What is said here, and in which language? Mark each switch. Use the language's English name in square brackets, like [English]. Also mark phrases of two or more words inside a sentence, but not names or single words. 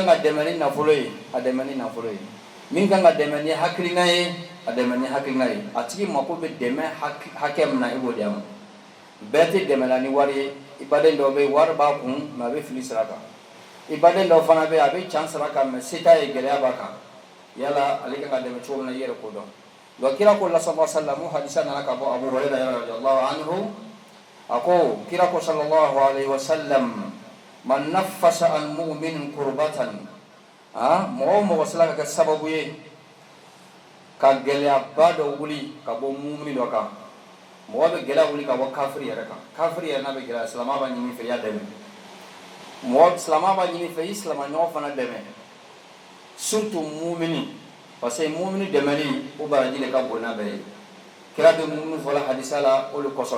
[Bambara] ka dɛmɛ ni nafolo ye a dɛmɛ ni nafolo ye min kan ka dɛmɛ ni hakilina ye a dɛmɛ ni hakilina ye a tigi mako bɛ dɛmɛ hakɛ min na i b'o di a ma bɛɛ tɛ dɛmɛ la ni wari ye i baden dɔw bɛ yen wari b'a kun mɛ a bɛ fili sira kan i baden dɔw fana bɛ yen a bɛ can sira kan mɛ se t'a ye gɛlɛya b'a kan yala ale kan ka dɛmɛ cogo min na i yɛrɛ ko dɔn donc kira ko la [Arabic] صلى الله عليه وسلم [Bambara] hadisa nana ka bɔ abu hurairah [Arabic] رضي الله عنه [Bambara] a ko kira ko [Arabic] صلى الله عليه وسلم من نفس عن مؤمن كربة [Bambara] mɔgɔ o mɔgɔ sera ka kɛ sababu ye ka gɛlɛyaba dɔ wuli ka bɔ mumini dɔ kan mɔgɔ bɛ gɛlɛya wuli ka bɔ kafiri yɛrɛ kan kafiri yɛrɛ n'a bɛ gɛlɛya silamɛ b'a ɲini fɛ i y'a dɛmɛ mɔgɔ silamɛ b'a ɲini fɛ i silamɛ ɲɔgɔn fana dɛmɛ surtout mumini [French] parce que [Bambara] mumini dɛmɛli o baraji de ka bon n'a bɛɛ ye kira bɛ mumini fɔla hadisa la o de kɔsɔn